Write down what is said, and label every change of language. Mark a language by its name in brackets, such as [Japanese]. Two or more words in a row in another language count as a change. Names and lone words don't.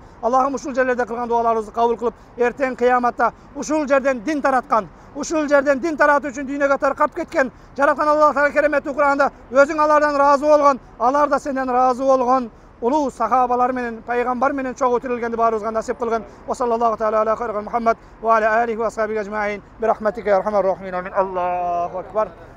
[Kyrgyz] Аллахым ушул жерлерде кылган дуаларыбызды кабыл кылып, эртең кыяматта ушул жерден дин тараткан, ушул жерден дин таратуу үчүн дүйнөгө таркап кеткен жараткан Аллах Таала кереметтүү Кур'анда өзүң алардан ыраазы болгон, алар да сенден ыраазы болгон улуу сахабалар менен, пайгамбар менен чогуу тирилгенди баарыбызга насип кылгын. [Arabic] وصلى الله تعالى على خير محمد وعلى آله وأصحابه أجمعين. برحمتك يا أرحم الراحمين. الله أكبر.